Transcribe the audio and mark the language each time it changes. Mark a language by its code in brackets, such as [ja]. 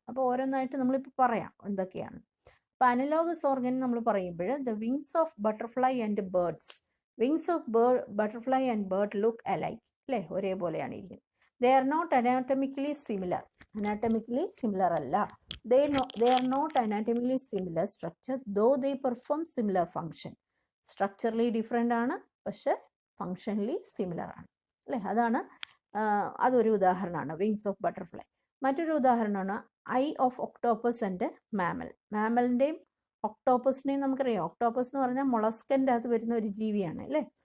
[ml] അപ്പോൾ ഓരോന്നായിട്ട് നമ്മളിപ്പോൾ പറയാം എന്തൊക്കെയാണ്. അപ്പോൾ അനലോഗസ് ഓർഗൻ നമ്മൾ പറയുമ്പോൾ [en] the wings of butterfly and birds, wings of butterfly and bird look alike [ml] അല്ലേ? ഒരേപോലെയാണ് ഇരിക്കുന്നത്. [en] they are not anatomically similar, [ml] anatomically similar അല്ല. [en] they are not anatomically similar structure though they perform similar function. [ml] Structurally different ആണ്, പക്ഷെ ഫങ്ഷനലി similar ആണ് അല്ലേ? അതൊരു ഉദാഹരണമാണ് വിങ്സ് ഓഫ് ബട്ടർഫ്ലൈ. മറ്റൊരു ഉദാഹരണമാണ് [en] Eye of octopus and mammal. [ml] മാമലിൻ്റെയും ഒക്ടോപ്പസിനെയും നമുക്കറിയാം. ഒക്ടോപ്പസ് എന്ന് പറഞ്ഞാൽ മൊളസ്കൻ്റെ അകത്ത് വരുന്ന ഒരു ജീവിയാണ് അല്ലേ?